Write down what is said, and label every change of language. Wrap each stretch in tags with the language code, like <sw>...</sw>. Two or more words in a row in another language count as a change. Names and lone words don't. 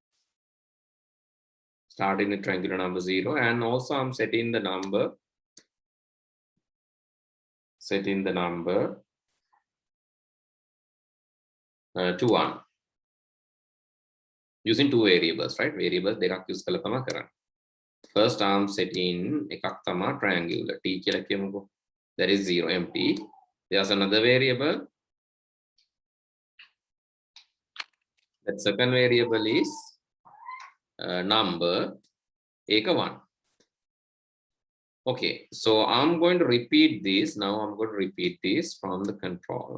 <en>Starting with triangular number 0, and also I'm setting the number to 1 using 2 variables, right?</en> <si>Variables දෙකක් use කරලා තමයි කරන්නේ.</si> <en>First I'm setting</en> <si>එකක් තමයි</si> <en>triangular t</en> <si>කියලා කියමුකෝ.</si> <en>That is 0, empty. There's another variable. That second variable is number, ඒක 1. Okay, so I'm going to repeat this. Now I'm going to repeat this from the control.</en>